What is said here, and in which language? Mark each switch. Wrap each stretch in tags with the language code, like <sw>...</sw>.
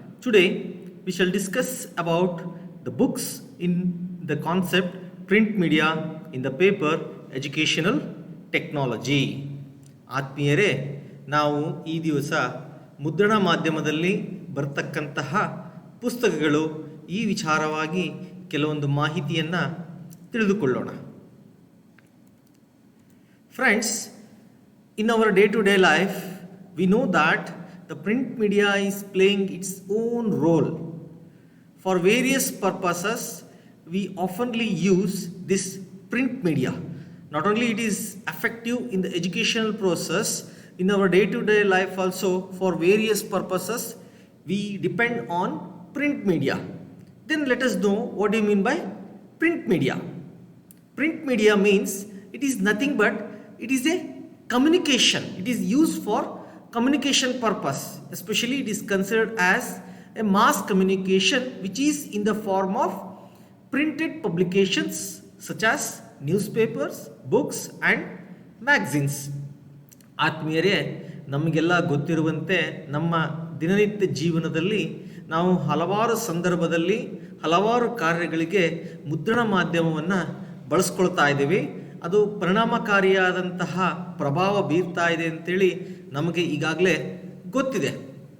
<en>Today we shall discuss about the books in the concept print media in the paper educational technology.</en> <kn>ಆತ್ಮೀಯರೇ, ನಾವು ಈ ದಿವಸ ಮುದ್ರಣ ಮಾಧ್ಯಮದಲ್ಲಿ ಬರ್ತಕ್ಕಂತಹ ಪುಸ್ತಕಗಳು ಈ ವಿಚಾರವಾಗಿ ಕೆಲವೊಂದು ಮಾಹಿತಿಯನ್ನು ತಿಳಿದುಕೊಳ್ಳೋಣ.</kn> <en>Friends, in our day-to-day life, we know that the print media is playing its own role. For various purposes, we oftenly use this print media. Not only it is effective in the educational process, in our day-to-day life also, for various purposes, we depend on print media. Then let us know what do you mean by print media. Print media means it is nothing but it is a communication. It is used for communication purpose. Especially it is considered as a mass communication which is in the form of printed publications such as newspapers, books and magazines.</en> <kn>ಆತ್ಮೀಯರೇ, ನಮಗೆಲ್ಲ ಗೊತ್ತಿರುವಂತೆ ನಮ್ಮ ದಿನನಿತ್ಯ ಜೀವನದಲ್ಲಿ ನಾವು ಹಲವಾರು ಸಂದರ್ಭದಲ್ಲಿ ಹಲವಾರು ಕಾರ್ಯಗಳಿಗೆ ಮುದ್ರಣ ಮಾಧ್ಯಮವನ್ನು ಬಳಸ್ಕೊಳ್ತಾ ಇದ್ದೀವಿ. ಅದು ಪರಿಣಾಮಕಾರಿಯಾದಂತಹ ಪ್ರಭಾವ ಬೀರ್ತಾ ಇದೆ ಅಂತೇಳಿ ನಮಗೆ ಈಗಾಗಲೇ ಗೊತ್ತಿದೆ.</kn>